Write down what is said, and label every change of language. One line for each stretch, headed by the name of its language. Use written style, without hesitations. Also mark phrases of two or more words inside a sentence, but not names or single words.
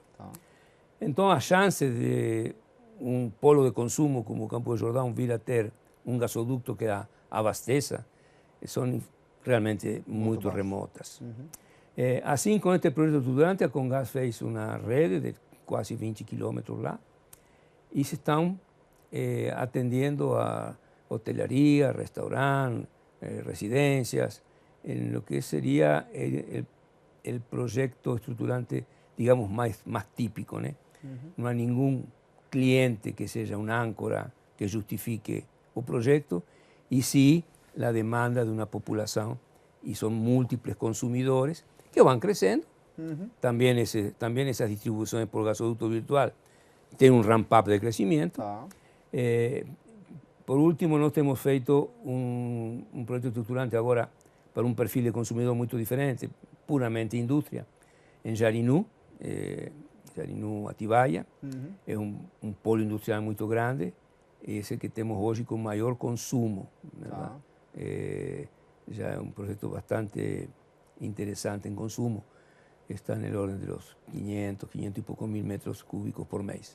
Portuguese: Então, a chance de um polo de consumo como o Campo de Jordão vir a ter um gasoduto que a abasteça são realmente muito remotas. Assim, com este projeto estruturante, a Comgás fez uma rede de quase 20 quilômetros lá e se estão atendendo a hotelaria, restaurantes, residências,
Spanish: en lo que sería el proyecto estruturante, digamos, más típico, ¿no? No hay ningún cliente que sea una áncora que justifique el proyecto, y sí la demanda de una población, y son múltiples consumidores que van creciendo. También esas distribuciones por gasoducto virtual tienen un ramp-up de crecimiento. Por último,
Portuguese: nós temos feito
Spanish: un proyecto estruturante ahora
Portuguese: para um perfil de consumidor muito diferente, puramente indústria, em Jarinu, Atibaia. É um polo industrial muito grande, esse que temos hoje com maior consumo. Já é um projeto bastante interessante em consumo, está no ordem dos 500 e poucos mil metros cúbicos por mês.